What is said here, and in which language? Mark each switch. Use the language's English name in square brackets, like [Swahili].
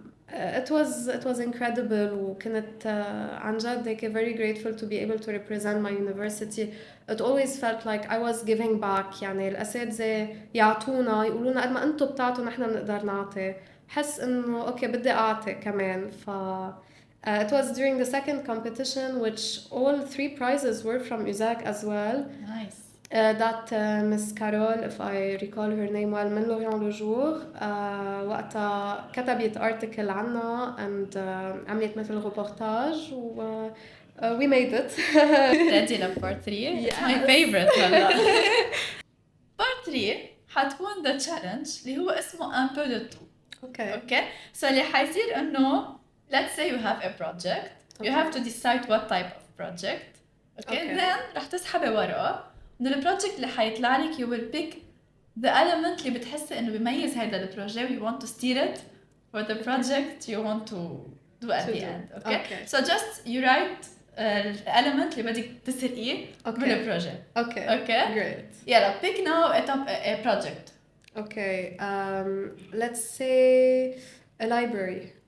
[English] It was incredible [Arabic] وكنت عن جد هيك [English] very grateful to be able to represent my university. It always felt like I was giving back. [Arabic] يعني الأساتذة يعطونا يقولونا قد ما أنتم بتعطوا نحن بنقدر نعطي. حس إنه أوكي بدي أعطي كمان. [English] It was during the second competition which all 3 prizes were from USAC as well. Nice. That Miss Carol, if I recall her name well, [Arabic] من لوريان لو جور وقتها كتبت [English] article عنا and [Arabic] عملت مثل [English] reportage و we made it. Ready ل part 3? It's my favorite هلا. part 3 حتكون the challenge [Arabic] اللي هو اسمه [French] un peu de tout. [English] Okay. So [Arabic] اللي حيصير إنه [English] let's say you have a project. You have to decide what type of project. Okay. [Arabic] Then رح تسحبي ورقة. من البروجكت اللي حيطلع لك [English] you will pick the element [Arabic] اللي بتحسي إنه بيميز هذا البروجكت. [English] You want to steer it for the project you want to do at the end. Okay. So just you write the element [Arabic] اللي بدك تسرقيه من البروجكت. [English] Okay. Great. يلا pick now a project. Okay. Let's say a library.